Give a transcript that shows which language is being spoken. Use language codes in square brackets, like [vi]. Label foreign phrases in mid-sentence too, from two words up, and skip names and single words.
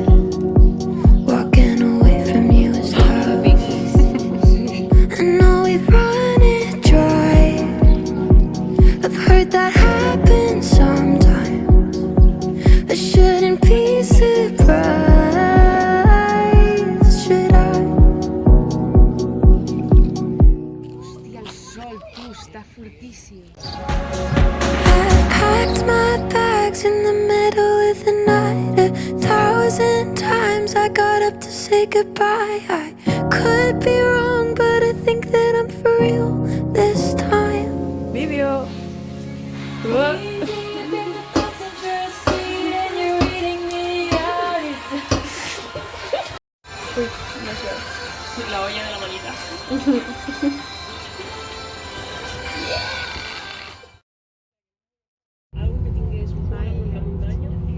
[en] Walking away from you is tough. I know we've run it dry. I've heard that happens sometimes. I shouldn't be surprised, should I? [ca] Hòstia, el sol, tu, està fortíssim. [en] I've packed my bags in the middle of the night 1,000 times. I got up to say goodbye. I could be wrong, but I think that I'm for real this time. [es] Vídeo. Uy, no sé. La olla de la manita. [ca] Algo que tingués un mar en la muntanya.